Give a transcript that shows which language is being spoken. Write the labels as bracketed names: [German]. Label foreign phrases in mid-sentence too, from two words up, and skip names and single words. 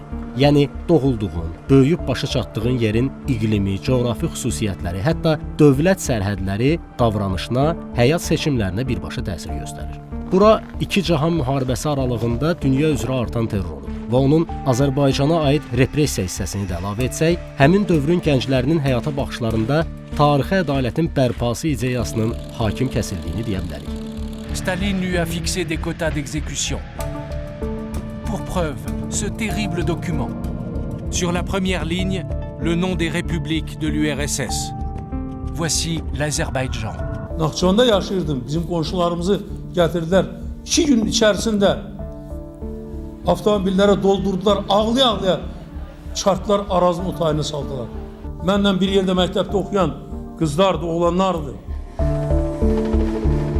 [Azerbaijani] Yəni, doğulduğun, böyüyüb başa çatdığın yerin iqlimi, coğrafi xüsusiyyətləri, hətta dövlət sərhədləri davranışına, həyat seçimlərinə birbaşa təsir göstərir. Bura iki cahan müharibəsi aralığında dünya üzrə artan terror olur və onun Azərbaycana aid repressiya hissəsini də əlavə etsək, həmin dövrün gənclərinin həyata baxışlarında tarixi ədalətin bərpası ideyasının hakim kəsildiyini deyə bilərik. [French] Staline lui a fixé des quotas d'exécution. Pour preuve, ce terrible document. Sur la première ligne, le nom des républiques de l'URSS. Voici l'Azerbaïdjan. [Azerbaijani] Naxçıvanda yaşayırdım. Bizim qonşularımızı gətirdilər. 2 gün içərisində avtomobillərə doldurdular. Ağlaya-ağlaya çartlar Arazın o tayını saldılar. Mənlə bir yerdə məktəbdə oxuyan qızlardı, oğlanlardı.